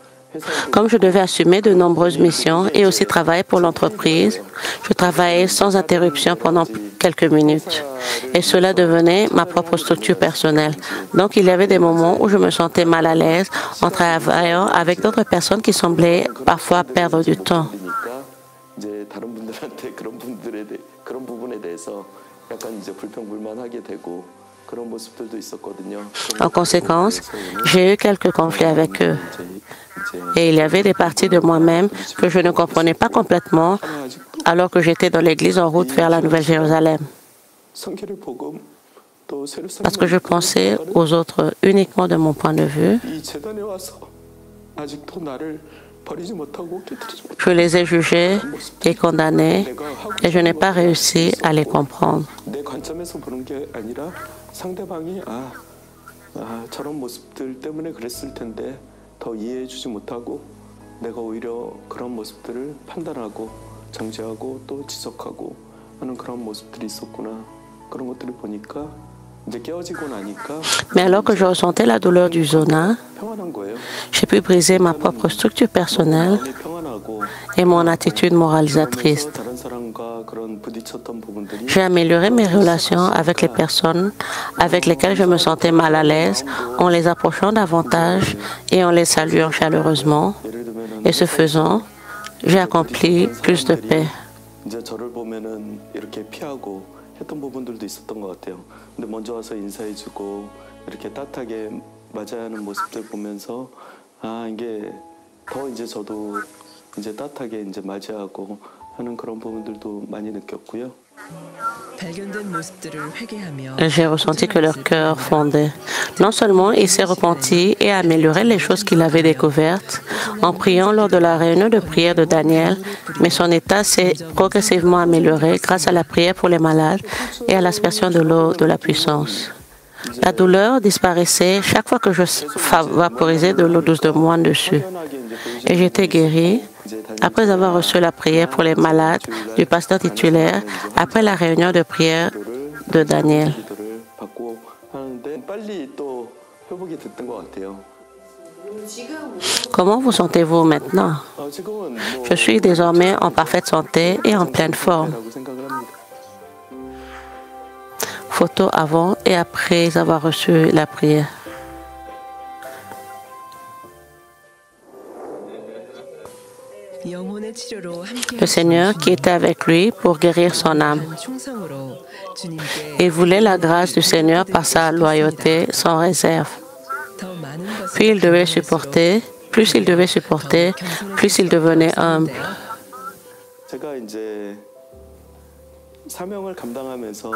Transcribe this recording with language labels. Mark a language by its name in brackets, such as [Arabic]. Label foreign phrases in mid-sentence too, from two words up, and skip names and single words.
[French] Comme je devais assumer de nombreuses missions et aussi travailler pour l'entreprise, je travaillais sans interruption pendant quelques minutes. Et cela devenait ma propre structure personnelle. Donc, il y avait des moments où je me sentais mal à l'aise en travaillant avec d'autres personnes qui semblaient parfois perdre du temps. [Korean] 이제 다른 분들한테 그런 부분에 대해서 약간 이제 불평불만하게 되고 그런 모습들도 있었거든요. [French] En conséquence, j'ai eu quelques conflits avec eux. Et il y avait des parties de moi-même que je ne comprenais pas complètement alors que j'étais dans l'église en route vers la Nouvelle-Jérusalem. [Korean] 성결의 복음 또 새로 [French] Parce que je pensais aux autres uniquement de mon point de vue. [Korean] 이 재단에 와서 아직도 나를 버리지 못하고 깨뜨리지 못하고 [French] Je les ai jugés et condamnés et je n'ai pas réussi à les comprendre. [Korean] 내 관점에서 보는 게 아니라 상대방이 저런 모습들 때문에 그랬을 텐데 더 이해해 주지 못하고 내가 오히려 그런 모습들을 판단하고 정죄하고 또 지적하고 하는 그런 모습들이 있었구나. 그런 것들을 보니까 이제 깨어지고 나니까 [French] Mais alors que je ressentais la douleur du zona, [Korean] 평안한 거예요. [French] j'ai pu briser ma propre structure personnelle [Korean] 마음이 평안하고 [French] et mon attitude moralisatrice. [Korean] 그러면서 다른 사람과 그런 부딪혔던 부분들이 [French] J'ai amélioré mes relations avec les personnes avec lesquelles je me sentais mal à l'aise en les approchant davantage et en les saluant chaleureusement. [Korean] 예를 들면은 [French] Et ce faisant, j'ai accompli plus de paix. [Korean] 이제 저를 보면은 이렇게 피하고 했던 부분들도 있었던 것 같아요. 근데 먼저 와서 인사해주고 이렇게 따뜻하게 맞아야 하는 모습들 보면서 이게 더 이제 저도 이제 따뜻하게 이제 맞이하고 하는 그런 부분들도 많이 느꼈고요. 발견된 모습들을 회개하며 [French] J'ai ressenti que leur cœur fondait. Non seulement il s'est repenti et a amélioré les choses qu'il avait découvertes en priant lors de la réunion de prière de Daniel, mais son état s'est progressivement amélioré grâce à la prière pour les malades et à l'aspersion de l'eau de la puissance. La douleur disparaissait chaque fois que je vaporisais de l'eau douce de moine dessus. Et j'étais guérie après avoir reçu la prière pour les malades du pasteur titulaire après la réunion de prière de Daniel. [Korean] 기도를 받고 하는데 빨리 또 회복이 됐던 것 같아요. [French] Comment vous sentez-vous maintenant? [Korean] 지금은 [French] Je suis désormais en parfaite santé et en pleine forme. [Korean] 라고 생각을 합니다. [French] Photo avant et après avoir reçu la prière. [Korean] 영혼의 치료로 함께 [French] Le Seigneur qui était avec lui pour guérir son âme. [Korean] 충성으로 주님께 [French] Il voulait la grâce du Seigneur par sa loyauté sans réserve. [Korean] 더 많은 것을 [French] Puis il devait supporter, plus il devait supporter, plus il devenait humble. [Korean] 제가 이제 사명을 감당하면서